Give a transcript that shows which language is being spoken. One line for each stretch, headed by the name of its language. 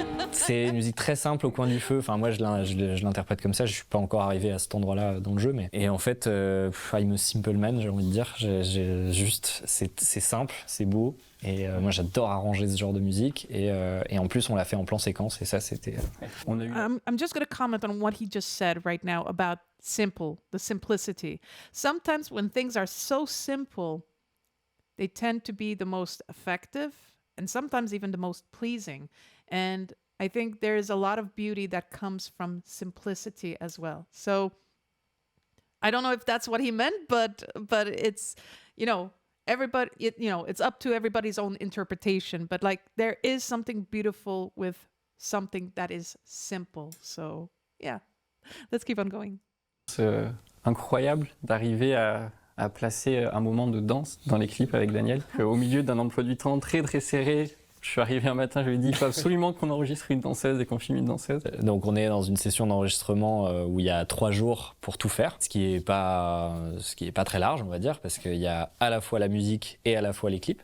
French: C'est une musique très simple au coin du feu. Enfin, moi, je l'interprète comme ça. Je suis pas encore arrivé à cet endroit-là dans le jeu, mais et en fait,
English: I'm a simple man,
French: j'ai envie de dire. C'est simple, c'est beau. Et moi, j'adore arranger ce genre de musique. Et en plus, on l'a fait en plan séquence. Et ça, c'était. On a eu.
English: I'm just going to comment on what he just said right now about the simplicity. Sometimes when things are so simple, they tend to be the most effective and sometimes even the most pleasing. And I think there is a lot of beauty that comes from simplicity as well. So I don't know if that's what he meant, but it's, you know, everybody, it's up to everybody's own interpretation. But like there is something beautiful with something that is simple. So yeah, let's keep on going.
French: C'est incroyable d'arriver à placer un moment de danse dans les clips avec Daniel. Au milieu d'un emploi du temps très très serré, je suis arrivé un matin, je lui ai dit il faut absolument qu'on enregistre une danseuse et qu'on filme une danseuse. Donc on est dans une session d'enregistrement où il y a 3 jours pour tout faire, ce qui est pas très large, on va dire, parce qu'il y a à la fois la musique et à la fois les clips.